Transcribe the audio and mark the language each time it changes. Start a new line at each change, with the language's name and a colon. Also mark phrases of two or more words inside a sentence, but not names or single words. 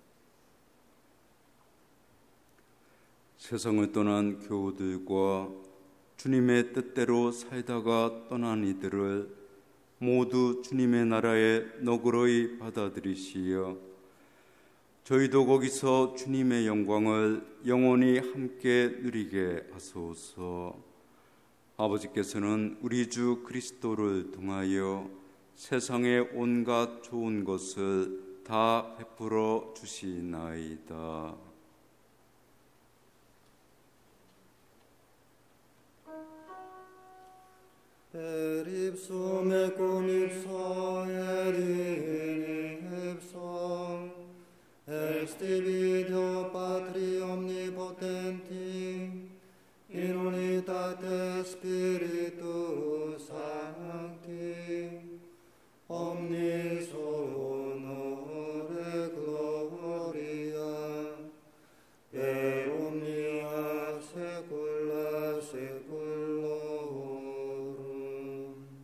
Korean: 세상을 떠난 교우들과 주님의 뜻대로 살다가 떠난 이들을 모두 주님의 나라에 너그러이 받아들이시어 저희도 거기서 주님의 영광을 영원히 함께 누리게 하소서. 아버지께서는 우리 주 그리스도를 통하여 세상의 온갖 좋은 것을 다 베풀어 주시나이다.
Latin: Per ipsum et cum ipso et in ipso ex tibi Deo Patri omnipotenti in unitate Spiritus Sancti omnis honore gloria per omnia saecula saeculorum.